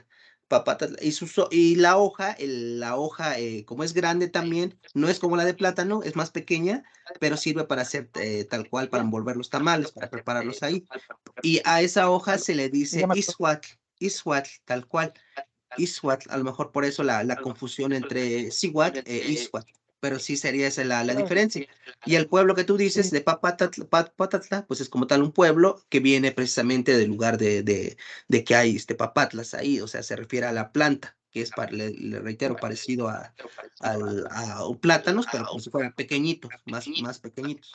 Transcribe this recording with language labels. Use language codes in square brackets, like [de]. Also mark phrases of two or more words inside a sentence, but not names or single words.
[es] Y la hoja, como es grande también, no es como la de plátano, es más pequeña, pero sirve para hacer tal cual, para envolver los tamales, para prepararlos ahí. Y a esa hoja se le dice ishuatl, tal cual. Ishuatl, a lo mejor por eso la confusión entre cihuatl e ishuatl, pero sí sería esa la diferencia. Y el pueblo que tú dices de Papatla, pues es como tal un pueblo que viene precisamente del lugar de que hay papatlas ahí, o sea, se refiere a la planta, que es, le reitero, parecido a plátanos, pero como si fueran pequeñitos, más pequeñitos.